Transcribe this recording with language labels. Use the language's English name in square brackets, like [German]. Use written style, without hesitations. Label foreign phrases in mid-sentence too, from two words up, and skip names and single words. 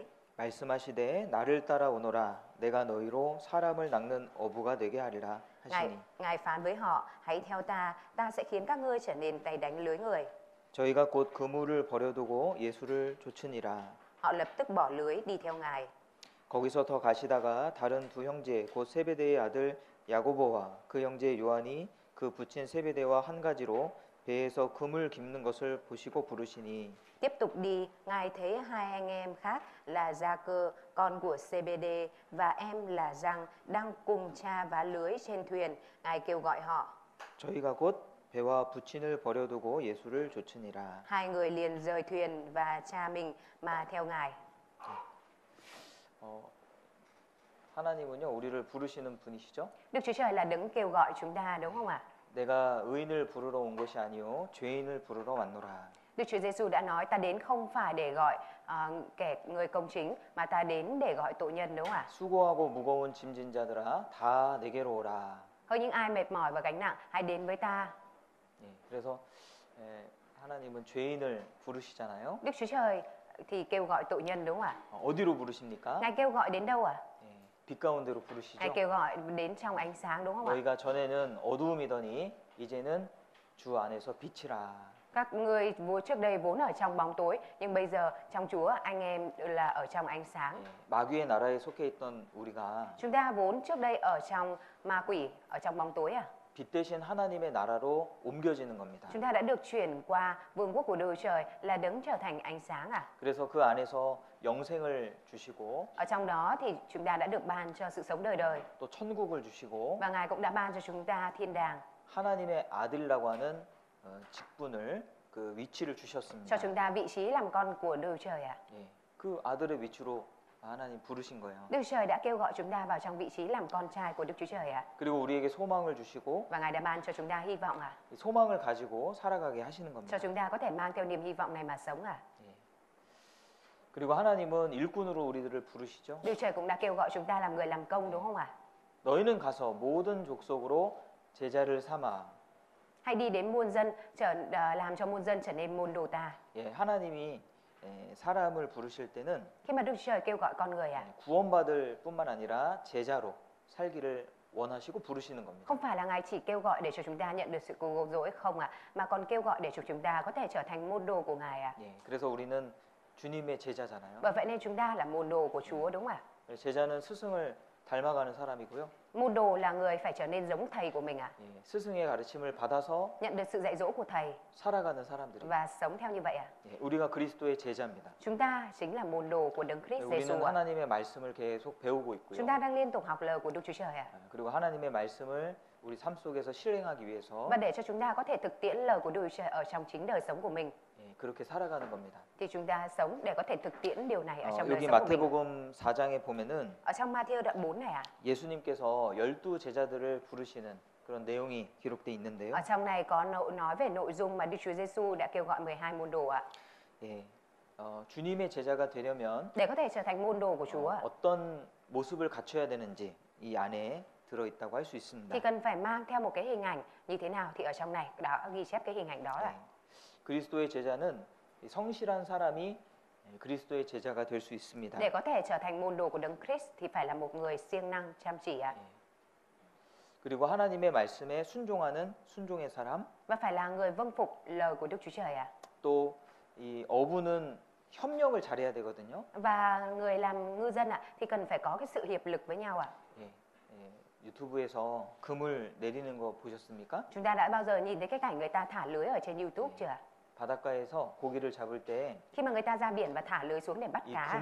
[Korean] 말씀하시되 나를 따라오너라 내가 너희로 사람을 낚는 어부가 되게 하리라 하시니 [Vietnamese] Ngài phán với họ, hãy theo ta sẽ khiến các ngươi trở nên tay đánh lưới người. [Korean] 저희가 곧 그물을 버려두고 예수를 좇으니라. [Vietnamese] Họ lập tức bỏ lưới đi theo Ngài. [Korean] 거기서 더 가시다가 다른 두 형제 곧 세베대의 아들 야고보와 그 형제 요한이 그 붙인 세베대와 한 가지로 배에서 그물 깁는 것을 보시고 부르시니 [Vietnamese] Tiếp tục đi, Ngài thấy hai anh em khác là Gia-cơ, con của Sê-bê-đê, và em là Giăng đang cùng cha vá lưới trên thuyền. Ngài kêu gọi họ. [Korean] 저희가 곧 배와 부친을 버려두고 예수를 좇으니라. [Vietnamese] Hai người liền rời thuyền và cha mình mà theo Ngài. [Korean] 하나님은요 우리를 부르시는 분이시죠? [Vietnamese] Đức Chúa Trời là đấng kêu gọi chúng ta, đúng không ạ? [Korean] 내가 의인을 부르러 온 것이 아니요 죄인을 부르러 왔노라. [Vietnamese] Đức Chúa Giêsu đã nói ta đến không phải để gọi người công chính, mà ta đến để gọi tội nhân, đúng không ạ? [Korean] 수고하고 무거운 짐진 자들아 다 내게로 오라. [Vietnamese] Hỡi những ai mệt mỏi và gánh nặng, hãy đến với ta. [Korean] 그래서 하나님은 죄인을 부르시잖아요. [Vietnamese] Đức Chúa Trời thì kêu gọi tội nhân đúng không ạ? [Korean] 어디로 부르십니까? [Vietnamese] Ngài kêu gọi đến đâu ạ? [Korean] 예, 빛 가운데로 [Vietnamese] Ngài [Korean] 부르시죠. [Vietnamese] kêu gọi đến trong ánh sáng đúng không ạ? [Korean] 너희가 전에는 어두움이더니 이제는 주 안에서 빛이라. [Vietnamese] Các ngươi trước đây vốn ở trong bóng tối, nhưng bây giờ trong Chúa anh em là ở trong ánh sáng. [Korean] 예, 마귀의 나라에 속해 있던 우리가 [Vietnamese] Chúng ta vốn trước đây ở trong ma quỷ, ở trong bóng tối à? [Korean] 빛 대신 하나님의 나라로 옮겨지는 겁니다. [Vietnamese] Chúng ta đã được chuyển qua vương quốc của đời trời là đấng trở thành ánh sáng à? [Korean] 그래서 그 안에서 영생을 주시고 [Vietnamese] Ở trong đó thì chúng ta đã được ban cho sự sống đời đời. [Korean] 또 천국을 주시고 [Vietnamese] Và Ngài cũng đã ban cho chúng ta thiên đàng, [Korean] 하나님의 아들이라고 하는 직분을 그 위치를 [Vietnamese] cho [Korean] 주셨습니다. [Vietnamese] chúng ta vị trí làm con của đời trời à? [Korean] 예, 그 아들의 위치로 하나님 부르신 거예요. [Vietnamese] Đức Trời đã kêu gọi chúng ta vào trong vị trí làm con trai của Đức Chúa Trời à? [Korean] 그리고 우리에게 소망을 주시고 [Vietnamese] Và Ngài đã ban cho chúng ta hy vọng à? [Korean] 이 소망을 가지고 살아가게 하시는 [Vietnamese] Cho [Korean] 겁니다. [Vietnamese] chúng ta có thể mang theo niềm hy vọng này mà sống à? [Korean] 예. 그리고 하나님은 일꾼으로 우리들을 부르시죠. [Vietnamese] Đức Trời cũng đã kêu gọi chúng ta làm người làm công đúng không ạ? [Korean] 너희는 가서 모든 족속으로 제자를 삼아. [Vietnamese] Hãy đi đến muôn dân, làm cho muôn dân trở nên môn đồ ta. [Korean] 예, 하나님이 사람을 부르실 때는 [Vietnamese] Khi mà Đức Trời kêu gọi con người à? [Korean] 구원받을 뿐만 아니라 제자로 살기를 원하시고 부르시는 겁니다. [Vietnamese] Không phải là Ngài chỉ kêu gọi để cho chúng ta nhận được sự cứu rỗi không ạ, mà còn kêu gọi để cho chúng ta có thể trở thành môn đồ của Ngài ạ. [Korean] 예, 그래서 우리는 주님의 제자잖아요. [Vietnamese] Bởi vậy nên chúng ta là môn đồ của Chúa đúng không ạ? [Korean] 제자는 스승을 닮아가는 사람이고요. [Vietnamese] Môn đồ là người phải trở nên giống thầy của mình ạ. [Korean] 예, 스승의 가르침을 받아서 [Vietnamese] Nhận được sự dạy dỗ của thầy [Korean] 살아가는 사람들이. [Vietnamese] và sống theo như vậy ạ. [Korean] 예, 우리가 그리스도의 제자입니다. [Vietnamese] Chúng ta chính là môn đồ của Đấng Christ [Korean] 우리는 [Vietnamese] Giêsu ạ. [Korean] 하나님의 말씀을 계속 배우고 있고요. [Vietnamese] Chúng ta đang liên tục học lời của Đức Chúa Trời ạ. [Korean] 그리고 하나님의 말씀을 우리 삶 속에서 실행하기 위해서 [Vietnamese] Và để cho chúng ta có thể thực tiễn lời của Đức Chúa Trời ở trong chính đời sống của mình, [Korean] 예, 그렇게 살아가는 겁니다. [Vietnamese] thì chúng ta sống để có thể thực tiễn điều này ở trong đời [Korean] 여기 [Vietnamese] sống của mình. [Korean] 마태복음 4장에 보면은 [Vietnamese] Ở trong Ma-thi-ơ đoạn 4 này ạ. [Korean] 예수님께서 12 제자들을 부르시는 그런 내용이 기록돼 있는데요. [Vietnamese] Ở trong này có nói về nội dung mà Đức Chúa Giêsu đã kêu gọi 12 môn đồ ạ. [Korean] 예, 주님의 제자가 되려면 [Vietnamese] Để có thể trở thành môn đồ của Chúa ạ, [Korean] 어떤 모습을 갖춰야 되는지 이 안에 들어 있다고 할 수 있습니다. [Vietnamese] thì cần phải mang theo một cái hình ảnh như thế nào, thì ở trong này đã ghi chép cái hình ảnh đó [Korean] 예, [Vietnamese] ạ. [Korean] 그리스도의 제자는 이 성실한 사람이 그리스도의 제자가 될 수 있습니다. [Vietnamese] Để có thể trở thành môn đồ của Đấng Christ thì phải là một người siêng năng, chăm chỉ ạ. [Korean] 그리고 하나님의 말씀에 순종하는 순종의 사람, [Vietnamese] Và phải là người vâng phục lời của Đức Chúa Trời ạ. [Korean] 또 이 어부는 협력을 잘해야 되거든요. [Vietnamese] Và người làm ngư dân ạ thì cần phải có cái sự hiệp lực với nhau ạ. [Korean] 예, 유튜브에서 그물 내리는 거 보셨습니까? [Vietnamese] Chúng ta đã bao giờ nhìn thấy cái cảnh người ta thả lưới ở trên YouTube chưa ạ? [Korean] 바닷가에서 고기를 잡을 때 이 [Vietnamese] Khi mà người ta ra biển và thả lưới xuống để bắt cá,